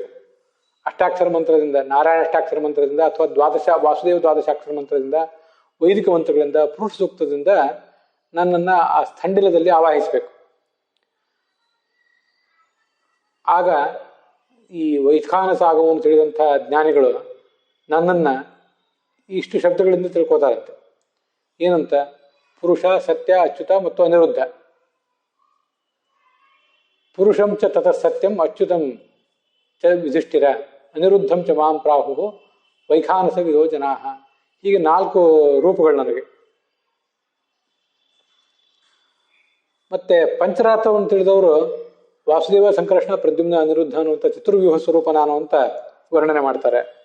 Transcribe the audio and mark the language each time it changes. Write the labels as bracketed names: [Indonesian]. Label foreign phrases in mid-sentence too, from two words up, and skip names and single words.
[Kannada] ಅಷ್ಟಾಕ್ಷರ ಮಂತ್ರದಿಂದ, ನಾರಾಯಣ ಅಷ್ಟಾಕ್ಷರ ಮಂತ್ರದಿಂದ ಅಥವಾ ವಾಸುದೇವ ದ್ವಾದಶಾಕ್ಷರ ಮಂತ್ರದಿಂದ, ವೈದಿಕ ಮಂತ್ರಗಳಿಂದ, ಪುರುಷ ಸೂಕ್ತದಿಂದ ನನ್ನನ್ನು ಆ ಸ್ಥಂಡಿಲದಲ್ಲಿ ಆವಾಹಿಸಬೇಕು. ಆಗ ಈ ವೈಖಾನ ಸಾಗವನ್ನು ತಿಳಿದಂಥ ಜ್ಞಾನಿಗಳು ನನ್ನನ್ನು ಇಷ್ಟು ಶಬ್ದಗಳಿಂದ ತಿಳ್ಕೋತಾರಂತೆ. ಏನಂತ? ಪುರುಷ, ಸತ್ಯ, ಅಚ್ಯುತ ಮತ್ತು ಅನಿರುದ್ಧ. [Sanskrit] ಪುರುಷಂ ಚ ತತಃ ಸತ್ಯಂ ಅಚ್ಯುತಂ ಚ ಯುಧಿಷ್ಠಿರ ಅನಿರುದ್ಧಂ ಚ ಮಾಂ ಪ್ರಾಹು ವೈಖಾನಸ ವಿಧೋ ಜನಾಃ. [Kannada] ಹೀಗೆ 4 ರೂಪಗಳು ನನಗೆ. ಮತ್ತೆ ಪಂಚರಾತ್ರವನ್ನು ತಿಳಿದವರು ವಾಸುದೇವ, ಸಂಕರ್ಷಣ, ಪ್ರದ್ಯುಮ್ನ, ಅನಿರುದ್ಧ ಅನ್ನುವಂಥ ಚತುರ್ವ್ಯೂಹ ಸ್ವರೂಪ ನಾನು ಅಂತ ವರ್ಣನೆ ಮಾಡ್ತಾರೆ.